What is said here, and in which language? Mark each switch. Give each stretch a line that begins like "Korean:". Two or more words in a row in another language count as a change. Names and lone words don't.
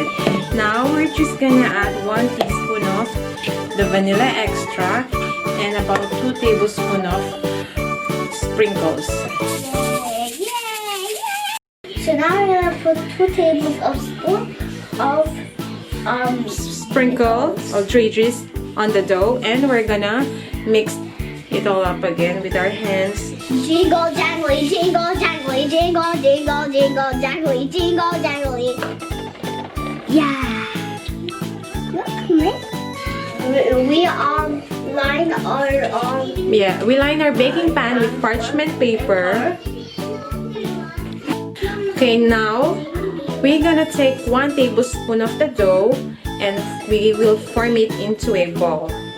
English: Now we're just gonna add 1 teaspoon of the vanilla extract and about 2 tablespoons of sprinkles. So now we're gonna put 2 tablespoons of Sprinkle or dredges on the dough, and we're gonna mix it all up again with our hands. Jingle jangly, jingle jangly, jingle jingle jingle jangly, jingle jangly. Yeah. Look, we line our We line our baking pan with parchment paper. Okay, now we're gonna take 1 tablespoon of the dough and we will form it into a ball.